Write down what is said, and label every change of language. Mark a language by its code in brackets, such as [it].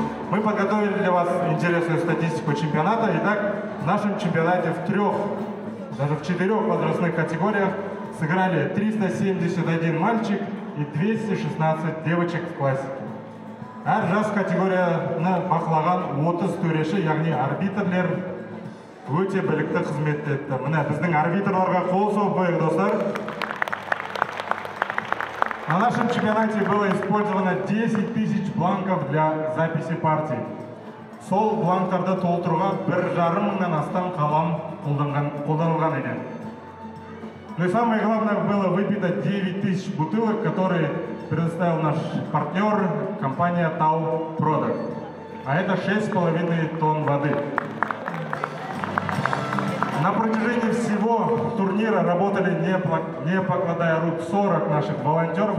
[ru] Мы подготовили для вас интересную статистику чемпионата. Итак, в нашем чемпионате даже в 4 возрастных категориях сыграли 371 мальчик и 216 девочек в классике. [kk] Әр жас категорияны бақылаған 30 төреші, яғни арбитрлер өте білікті қызмет етті. Міне біздің арбитрларға қол соғып қойық, достар. [ru] На нашем чемпионате было использовано 10 тысяч бланков для записи партий. [kk] Сол бланктарды толтыруға 1,5 мыңнан астам қалам қолданылған екен. [ru] Ну и самое главное, было выпито 9 тысяч бутылок, которые предоставил наш партнер, компания Tau Product. А это 6,5 тонн воды. На протяжении всего турнира работали, не покладая рук, 40 наших волонтеров.